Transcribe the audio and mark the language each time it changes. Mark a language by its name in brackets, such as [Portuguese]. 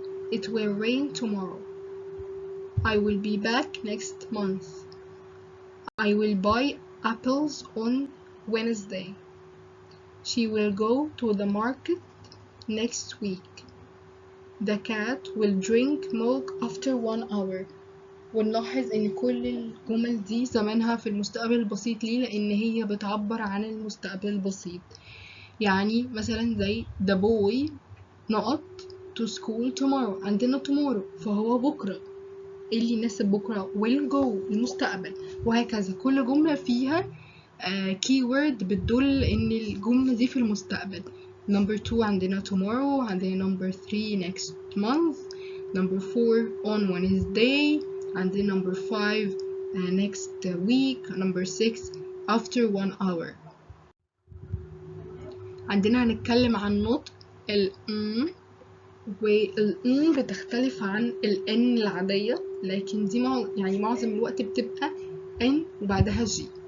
[English] It will rain tomorrow. I will be back next month. I will buy apples on Wednesday. She will go to the market next week. The cat will drink milk after 1 hour. [Arabic] ونلاحظ ان كل الجمل دي زمانها في المستقبل البسيط. ليه؟ لان هي بتعبر عن المستقبل البسيط. يعني مثلا زي [English] the boy [Arabic] نقط [English] to school tomorrow. [Arabic] عندنا tomorrow فهو بكرة. ايه اللي يناسب بكرة؟ [English] will go [Arabic] المستقبل. وهكذا كل جملة فيها keyword بتدل ان الجملة دي في المستقبل. [English] number 2 [Arabic] عندنا [English] tomorrow. عندنا number 3 next month. number 4 on Wednesday. [Arabic] عندنا [English] number 5 next week. number 6 after 1 hour. [Arabic] عندنا هنتكلم عن نطق ال والإن بتختلف عن ال N العادية، لكن دي يعني معظم الوقت بتبقى N وبعدها G.